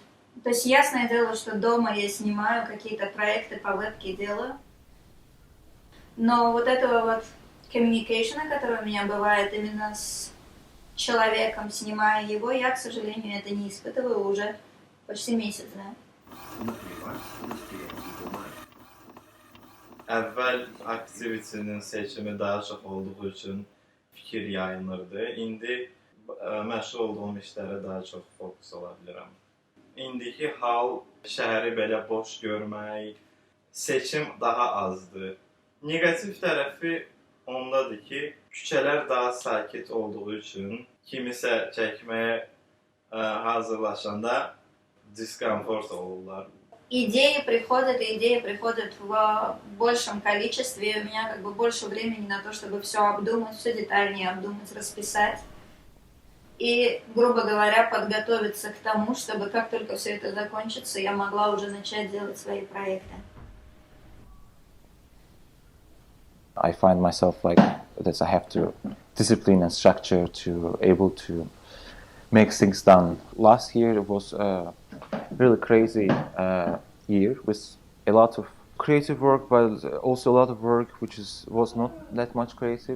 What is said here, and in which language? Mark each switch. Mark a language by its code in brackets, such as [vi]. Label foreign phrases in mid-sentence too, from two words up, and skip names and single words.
[ru] То есть ясное дело, что дома я снимаю какие-то проекты по вебке делаю. Но вот этого вот communication, который у меня бывает именно с человеком, снимая его, я, к сожалению, это не испытываю уже почти месяц, да. [az] Əvvəl aktivitinin seçimi daha çox olduğu üçün fikir yayınırdı. İndi məşğul olduğum işlərə daha çox fokus ola bilirəm. İndiki hal şəhəri belə boş görmək, seçim daha azdır. Negativ tərəfi ondadır ki, küçələr daha sakit olduğu üçün kimisə çəkməyə hazırlaşanda diskomfort olurlar. [ru] Идеи приходят в большем количестве, и у меня как бы больше времени на то, чтобы все обдумать, все детальнее обдумать, расписать. И, грубо говоря, подготовиться к тому, чтобы как только все это закончится, я могла уже начать делать свои проекты. [en] I find myself like that I have to discipline and structure to able to make things done. Last year it was really crazy year with a lot of creative work, but also a lot of work which was not that much creative.